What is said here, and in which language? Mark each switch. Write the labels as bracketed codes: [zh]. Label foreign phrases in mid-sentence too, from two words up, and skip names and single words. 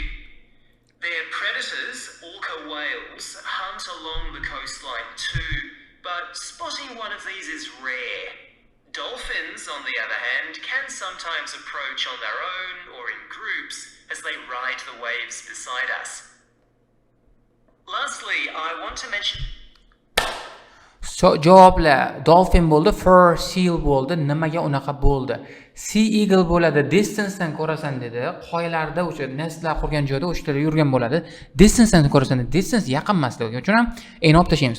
[en] Their predators, orca whales, hunt along the coastline too, but spotting one of these is rare. Dolphins, on the other hand, can sometimes approach on their own or in groups as they ride the waves beside us. Lastly, I want to mention... [uz] Javoblar dolphin bo'ldi, [en] fur seal [uz] bo'ldi. Nimaga unaqa bo'ldi? [en] sea eagle [uz] bo'ladi, distancedan ko'rasan dedi. Qoyalarda o'sha nestlar qurgan joyda o'shalar yurgan bo'ladi. Distancedan ko'rasan dedi. Distance yaqin emasligi uchun ham eni olib tashlaymiz.